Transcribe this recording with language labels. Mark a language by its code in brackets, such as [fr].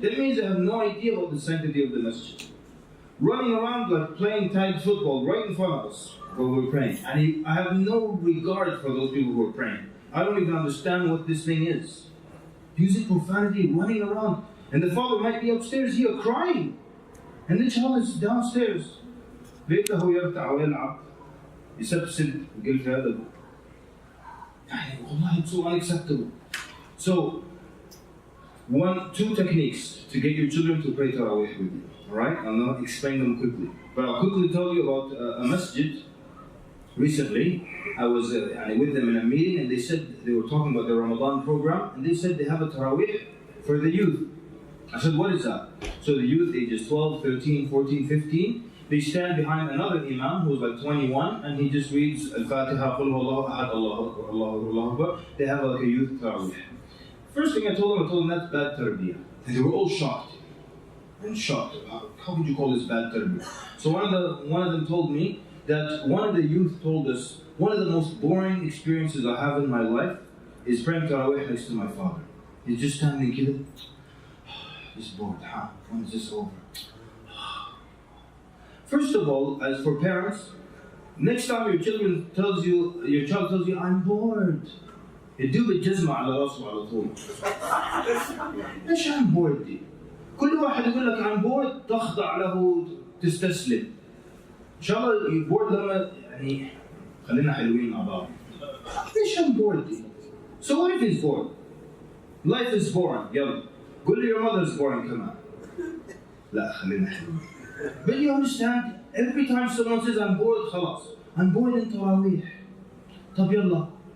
[en] That means they have no idea about the sanctity of the masjid. Running around like playing tag football right in front of us while we're praying. And I have no regard for those people who are praying. I don't even understand what this thing is. Using profanity, running around. And the father might be upstairs here crying. And the child is downstairs. [ar] بيته يرتع ويلعب يسبسب ويقول في هذا والله [en] it's so unacceptable. So, 2 techniques to get your children to pray Tarawih with you. Alright? I'll not explain them quickly. But I'll quickly tell you about a masjid. Recently, I was with them in a meeting and they said, they were talking about the Ramadan program and they said they have a Tarawih for the youth. I said, what is that? So the youth ages 12, 13, 14, 15, they stand behind another imam who's like 21 and he just reads Al-Fatiha, Qul Huwallahu Ahad, Allahu Akbar, Allahu Akbar. They have like a youth Tarawih. First thing I told them that's bad tarbiyah. And they were all shocked. And shocked. How could you call this bad tarbiyah? So one of them told me that one of the youth told us, one of the most boring experiences I have in my life is praying Tarawih next to my father. He's just standing here. He's bored, huh? When is this over? First of all, as for parents, next time your child tells you, I'm bored. [ar] يدوب الجزمة على راسه على طول. ليش [en] I'm bored [ar] دي؟ كل واحد يقول لك I'm bored تخضع له تستسلم. إن شاء الله [en] bored [ar] لما خلينا حلوين مع بعض. ليش [en] I'm bored [ar] دي؟ [en] So what if he's bored? Life is boring. [ar] يلا. قول لي [en] your mother is boring [ar] كمان. لا خلينا حلوين. [en] But you understand, every time someone says I'm bored, [ar] خلاص. [en] I'm bored in Tarawih. [ar] طب يلا.